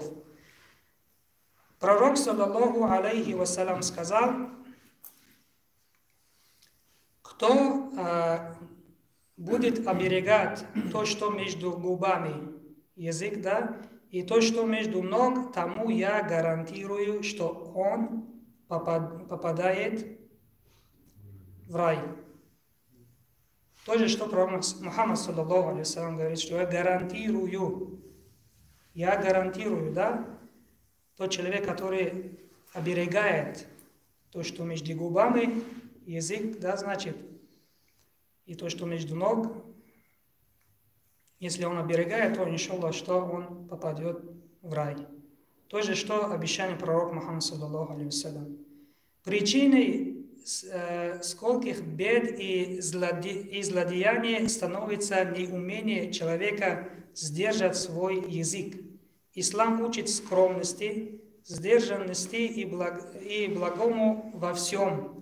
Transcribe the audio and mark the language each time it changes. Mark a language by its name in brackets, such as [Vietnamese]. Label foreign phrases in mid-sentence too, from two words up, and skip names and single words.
[Russian] Пророк, [Arabic] صلى الله عليه وسلم, [Russian] сказал, кто будет оберегать то, что между губами, язык, да, и то, что между ног, тому я гарантирую, что он попадает в рай. То же, что пророк Мухаммад, [Arabic] صلى الله عليه وسلم, [Russian] говорит, что я гарантирую, да, тот человек, который оберегает то, что между губами, язык, да, значит, и то, что между ног, если он оберегает, то, иншаллах, что он попадет в рай. То же, что обещание пророка Мухаммада, [Arabic] صلى الله عليه وسلم. [Russian] Причиной скольких бед и злодеяний становится неумение человека сдержать свой язык. Ислам учит скромности, сдержанности и благому во всем.